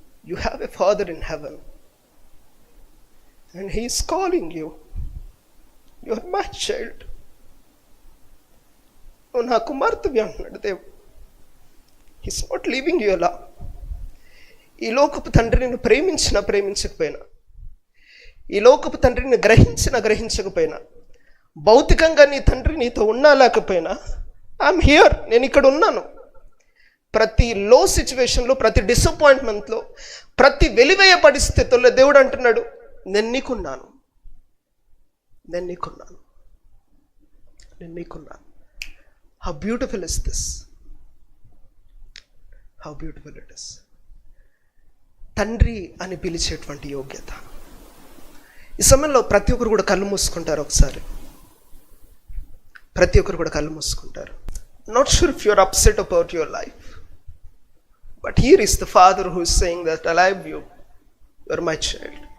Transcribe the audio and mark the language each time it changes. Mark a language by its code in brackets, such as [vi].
[en] You have a Father in heaven and He is calling you. You are my child. Oh, [te] na kumartvi antunnadu Devu. [en] He is not leaving you alone. [te] ఈ లోకపు తండ్రి నిన్ను ప్రేమించినా ప్రేమించకపోయినా, ఈ లోకపు తండ్రిని గ్రహించినా గ్రహించకపోయినా, భౌతికంగా నీ తండ్రి నీతో ఉన్నా లేకపోయినా, [en] I'm here, [te] నేను ఇక్కడ ఉన్నాను. ప్రతి లో సిచ్యువేషన్లో, ప్రతి డిసప్పాయింట్మెంట్లో, ప్రతి వెలివేయ పరిస్థితుల్లో దేవుడు అంటున్నాడు, నేను నీకున్నాను, నేను నీకున్నాను, నేను నీకున్నాను. [en] How beautiful is this, how beautiful it is. [te] తండ్రి అని పిలిచేటువంటి యోగ్యత. ఈ సమయంలో ప్రతి ఒక్కరు కూడా కళ్ళు మూసుకుంటారు. ఒకసారి ప్రతి ఒక్కరు కూడా కళ్ళు మూసుకుంటారు. [en] Not sure if you're upset about your life, but here is the Father who is saying that I love you, you are my child.